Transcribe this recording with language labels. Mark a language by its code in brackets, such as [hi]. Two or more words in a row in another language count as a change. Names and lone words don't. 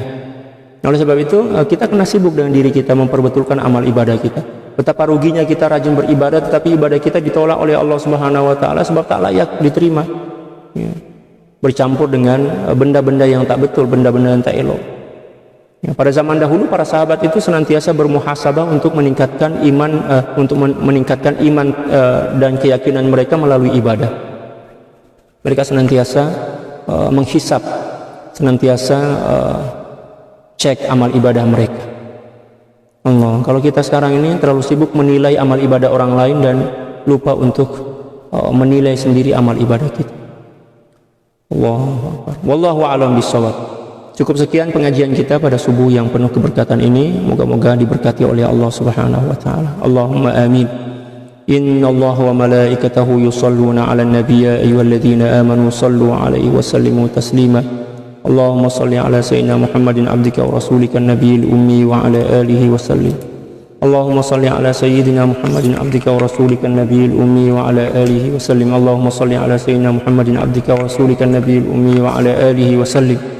[ms] Oleh sebab itu kita kena sibuk dengan diri kita memperbetulkan amal ibadah kita. Betapa ruginya kita rajin beribadah tetapi ibadah kita ditolak oleh Allah [ar] سبحانه وتعالى [ms] sebab tak layak diterima. Ya. Bercampur dengan benda-benda yang tak betul, benda-benda yang tak elok. Ya, pada zaman dahulu para sahabat itu senantiasa bermuhasabah untuk meningkatkan iman, meningkatkan iman dan keyakinan mereka melalui ibadah. Mereka senantiasa menghisap, senantiasa cek amal ibadah mereka. Allah, kalau kita sekarang ini terlalu sibuk menilai amal ibadah orang lain dan lupa untuk menilai sendiri amal ibadah kita. [ar] الله أكبر. والله أعلم بالصواب. [ms] Cukup sekian pengajian kita pada subuh yang penuh keberkatan ini. Moga-moga diberkati oleh Allah [ar] سبحانه وتعالى. اللهم آمين. إن الله وملائكته يصلون على النبي يا أيها الذين آمنوا صلوا عليه وسلموا تسليما. اللهم صل على سيدنا محمد عبدك ورسولك النبي الأمي وعلى آله وسلم. اللهم صل على سيدنا محمد عبدك ورسولك النبي الأمي وعلى آله وسلم. اللهم صل على سيدنا محمد عبدك ورسولك النبي الأمي وعلى آله وسلم.